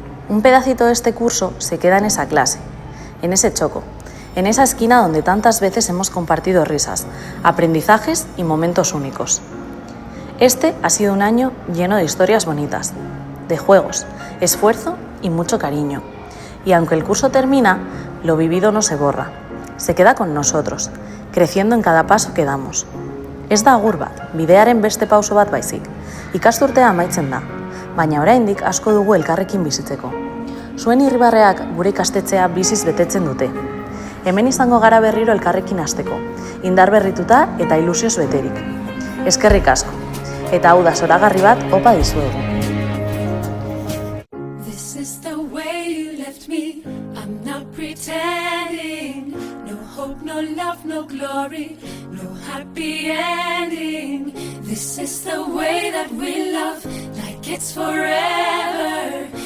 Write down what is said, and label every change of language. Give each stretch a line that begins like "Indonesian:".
Spanish: Un pedacito de este curso se queda en esa clase, en ese choco, en esa esquina donde tantas veces hemos compartido risas, aprendizajes y momentos únicos. Este ha sido un año lleno de historias bonitas, de juegos, esfuerzo y mucho cariño. Y aunque el curso termina, lo vivido no se borra, se queda con nosotros, creciendo en cada paso que damos.
Basque: Ez da agur bat, bidearen beste pauso bat baizik. Ikasturtea amaitzen da, baina oraindik asko dugu elkarrekin bizitzeko. Zuen irribarreak gure ikastetxea biziz betetzen dute. Hemen izango gara berriro elkarrekin hasteko, indar berrituta eta ilusioz beterik. Eskerrik asko, eta hau da zoragarri bat opa dizuegu.
English: This is the way you left me, I'm not pretending. No hope, no love, no glory, no happy ending. This is the way that we love, like it's forever.